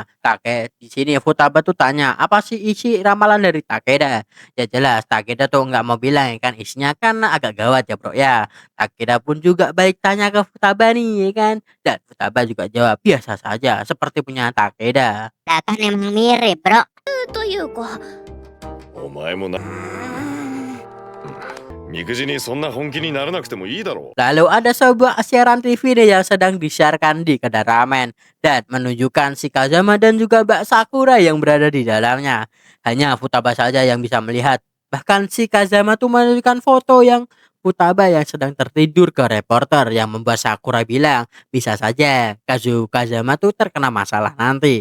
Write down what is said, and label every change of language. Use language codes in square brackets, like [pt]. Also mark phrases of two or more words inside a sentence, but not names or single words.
[id] Di sini Futaba tuh tanya, apa sih isi ramalan dari Takeda? Ya jelas, Takeda tuh nggak mau bilang ya kan, isinya kan agak gawat ya bro ya. Takeda pun juga balik tanya ke Futaba nih ya kan. Dan Futaba juga jawab biasa saja, seperti punya Takeda. Nah, kan emang mirip, bro. [ja] というかお前もなみくじにそんな本気にならなくてもいいだろう。 [id] Lalu ada sebuah siaran TV nih yang sedang disiarkan di kedai ramen dan menunjukkan si Kazama dan juga Mbak Sakura yang berada di dalamnya. Hanya Futaba saja yang bisa melihat. Bahkan si Kazama tuh menunjukkan foto yang Futaba yang sedang tertidur ke reporter yang membuat Sakura bilang bisa saja Kazama tuh terkena masalah nanti.